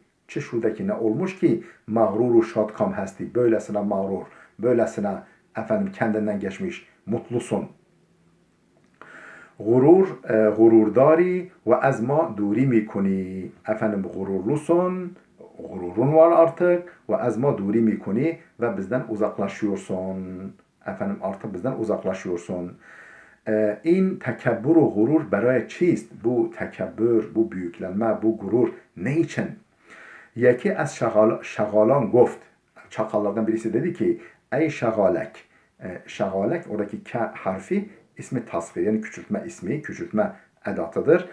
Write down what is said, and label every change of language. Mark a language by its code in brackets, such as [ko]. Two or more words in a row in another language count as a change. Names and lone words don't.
[tr] Çe şuradaki ne olmuş ki [fa] مغرور و شادکام هستی, [tr] böylesine mağrur, böylesine efendim kendinden geçmiş, mutlusun. [fa] غرور داری و از ما دوری میکنی. [tr] Efendim gururlusun, gururun var artık ve [fa] از ما دوری میکنی [tr] ve bizden uzaklaşıyorsun. Efendim artık bizden uzaklaşıyorsun. [fa] این تکبر و غرور برای چیست؟ [tr] Bu tekebbür, bu büyüklenme, bu gurur ne için? [fa] یکی از شغالان گفت. [tr] Çakallardan birisi dedi ki ey şagalek. Şagalek oradaki k harfi ismi tasgir yani küçültme ismi, küçültme edatıdır.